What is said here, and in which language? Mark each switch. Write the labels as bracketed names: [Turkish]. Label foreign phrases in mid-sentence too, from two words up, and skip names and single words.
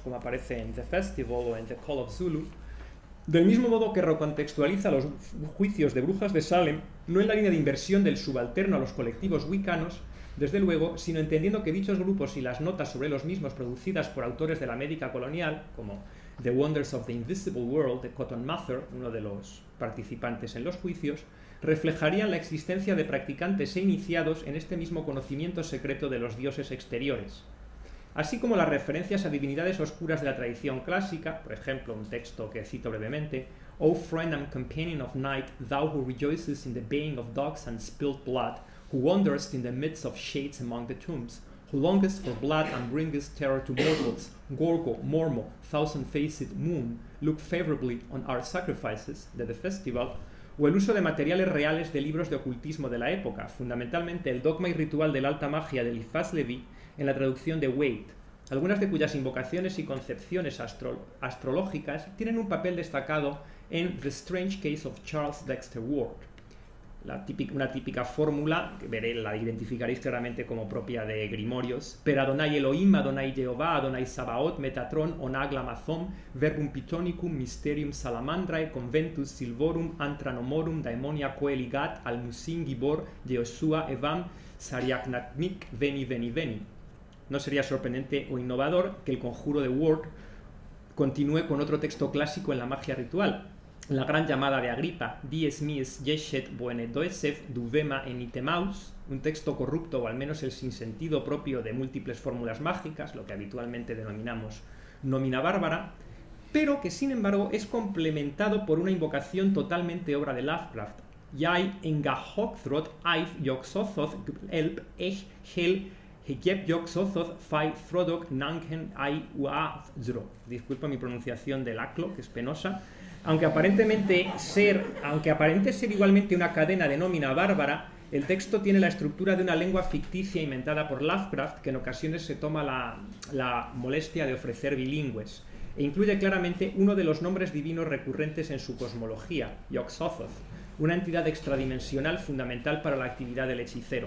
[Spanish] como aparece en The Festival o en The Call of Zulu, del mismo modo que recontextualiza los juicios de brujas de Salem, no en la línea de inversión del subalterno a los colectivos wiccanos, desde luego, sino entendiendo que dichos grupos y las notas sobre los mismos producidas por autores de la América colonial, como The Wonders of the Invisible World de Cotton Mather, uno de los participantes en los juicios, reflejarían la existencia de practicantes e iniciados en este mismo conocimiento secreto de los dioses exteriores. Así como las referencias a divinidades oscuras de la tradición clásica, por ejemplo, un texto que cito brevemente, [English] O friend and companion of night, thou who rejoices in the baying of dogs and spilled blood, who wanderest in the midst of shades among the tombs, who longest for blood and bringest terror to mortals, Gorgo, Mormo, thousand-faced moon, look favorably on our sacrifices, de The Festival, [Spanish] o el uso de materiales reales de libros de ocultismo de la época, fundamentalmente el dogma y ritual de la alta magia de Eliphas Levi en la traducción de Waite, algunas de cuyas invocaciones y concepciones astrológicas tienen un papel destacado en The Strange Case of Charles Dexter Ward. Una típica fórmula, que la identificaréis claramente como propia de Grimorios, [Latin] per Adonai Elohim, Adonai Jehová, Adonai Sabaoth, Metatron, Onag Lamazom, Verbum Pitonicum, Mysterium Salamandrae, Conventus Silvorum, Antranomorum, Daemonia Coeligat, Almusin Gibor, Jehoshua Evam, Sariaknatnik, Veni Veni Veni. [Spanish] No sería sorprendente o innovador que el conjuro de Ward continúe con otro texto clásico en la magia ritual, la gran llamada de Agripa, Dies mies jeshet buene doesef duvema enitemaus, un texto corrupto o al menos el sinsentido propio de múltiples fórmulas mágicas, lo que habitualmente denominamos nómina bárbara, pero que sin embargo es complementado por una invocación totalmente obra de Lovecraft. Jai engahokthroth aif yoxothoth elp ech hel hekep yoxothoth fai throdok nanken ai uazro. Disculpa mi pronunciación del aclo, que es penosa. Aunque aparente ser igualmente una cadena de nómina bárbara, el texto tiene la estructura de una lengua ficticia inventada por Lovecraft, que en ocasiones se toma la molestia de ofrecer bilingües, e incluye claramente uno de los nombres divinos recurrentes en su cosmología, Yog-Sothoth, una entidad extradimensional fundamental para la actividad del hechicero.